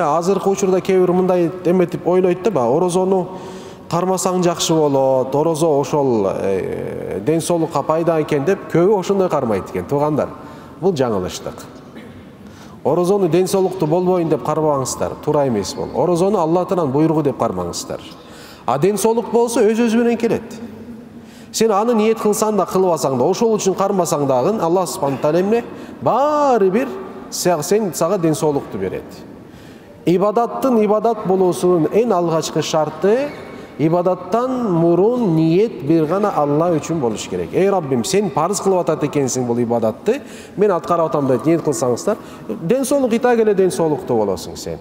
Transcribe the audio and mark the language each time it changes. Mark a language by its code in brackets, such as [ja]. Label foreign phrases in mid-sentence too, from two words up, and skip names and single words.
[ky] Азыркы учурда кээ бир мындай эметип ойлойт да, орозону кармасаң жакшы болот, орозо ошол ден соолукка пайда экен деп көбү ошондой кармайт экен. Туугандар, бул жаңылыштык. Орозону ден соолуктуу болбойн деп кармабаңыздар, туура эмес бул. Орозону Аллахтан буйругу деп кармаңыздар. А ден соолук болсо өз-өзү менен келет. Сен аны ниет кылсаң да кылбасаң да, ошол үчүн кармасаң дагы Аллах [ar] سبحانه تعالى [ky] эмне? Баары бир сага ден соолукту берет. Ибадаттын ибадат болуусунун эң алгачкы шарты, ибадаттан мурун ниет бир гана Алла үчүн болуш керек. Эй Раббим, сен парыз кылып атат экенсиң бул ибадатты, мен аткарып атам деп ниет кылсаңыздар, ден соолук итак эле ден соолуктуу болосуң сен.